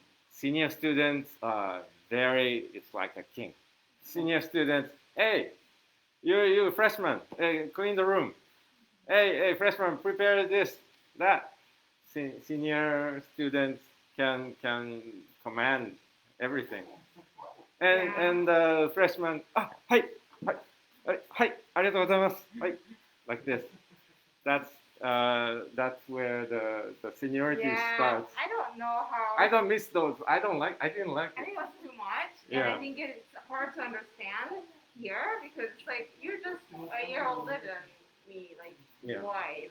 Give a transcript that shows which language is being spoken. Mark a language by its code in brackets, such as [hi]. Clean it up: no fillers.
[en] senior students it's like a king. Senior students, hey, you freshman, hey, clean the room. Hey, freshman, prepare this, that. Senior students can command everything. And freshman, [ja] はい、ありがとうございます。 [en] はい、like this. That's where the seniority starts. I don't know how. I don't miss those. I didn't like I it. think it was too much, and I think it's hard to understand here because it's like you're just a year older than me. Like why?